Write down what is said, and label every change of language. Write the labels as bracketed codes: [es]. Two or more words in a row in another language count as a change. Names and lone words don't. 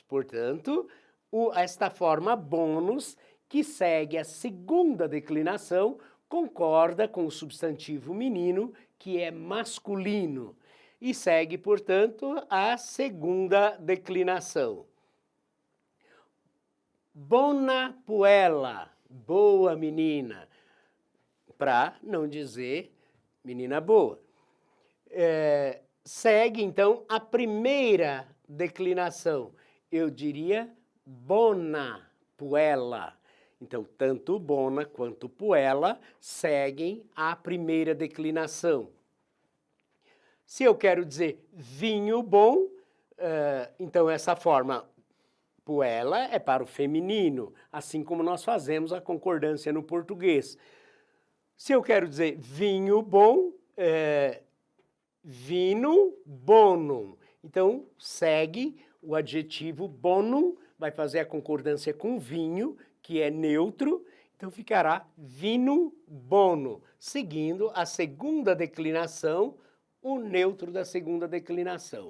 [pt] Portanto, esta forma bônus, que segue a segunda declinação, concorda com o substantivo menino, que é masculino, e segue, portanto, a segunda declinação. [la] Bona puella, [pt] boa menina, para não dizer menina boa. Segue, então, a primeira declinação. Eu diria [la] bona puella. [pt] Então, tanto bona quanto puella seguem a primeira declinação. Se eu quero dizer vinho bom, então essa forma puella é para o feminino, assim como nós fazemos a concordância no português. Se eu quero dizer vinho bom, [la] vino bonum. [pt] Então, segue o adjetivo bonum, vai fazer a concordância com vinho, que é neutro, então ficará [la] vino bono, [pt] seguindo a segunda declinação, o neutro da segunda declinação.